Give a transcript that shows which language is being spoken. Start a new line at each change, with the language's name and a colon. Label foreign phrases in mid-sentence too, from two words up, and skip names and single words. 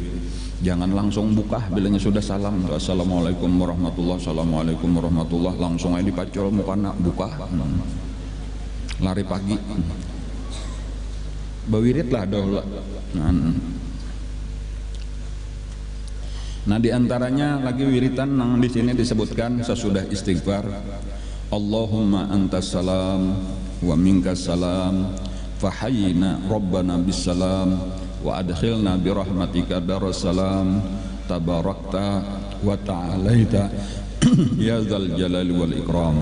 Banjar: Jangan langsung buka bilangnya sudah salam,
Arabic: السلام عليكم ورحمة الله، السلام عليكم ورحمة الله,
Banjar: langsung aja dipacul mukana buka. Lari pagi bawirid lah dahulu.
Indonesian: Nah diantaranya lagi wiritan yang di sini disebutkan sesudah istighfar,
Arabic: اللهم أنت السلام ومنك السلام فحيِّنا ربنا بالسلام وأدخلنا برحمتك دار السلام تباركت وتعاليت يا ذا الجلال والإكرام.